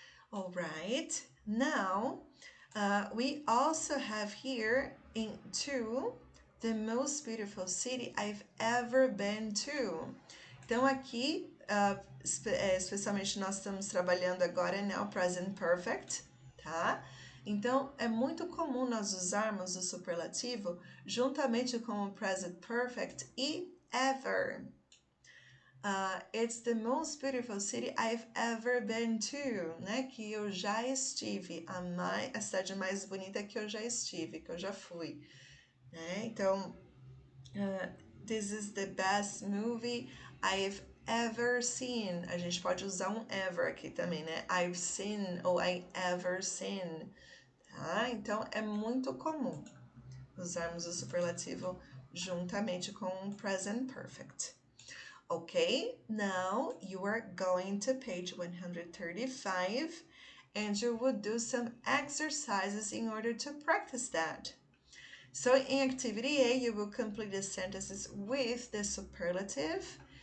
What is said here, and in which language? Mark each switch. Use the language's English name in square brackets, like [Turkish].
[English] All right, now we also have here in 2 the most beautiful city I've ever been to. [Portuguese] Então aqui, especialmente nós estamos trabalhando agora no present perfect, tá? Então é muito comum nós usarmos o superlativo juntamente com o present perfect e ever. [English] It's the most beautiful city I've ever been to, [Portuguese] né? Que eu já estive, a cidade mais bonita que eu já estive, que eu já fui, né? Então, [English] this is the best movie I've ever seen. [Portuguese] A gente pode usar um ever aqui também, né? [English] I've seen [Portuguese] ou [English] I ever seen, [Portuguese] tá? Então, é muito comum usarmos o superlativo juntamente com o present perfect. [English] Okay, now you are going to page 135 and you will do some exercises in order to practice that. So in activity A, you will complete the sentences with the superlative.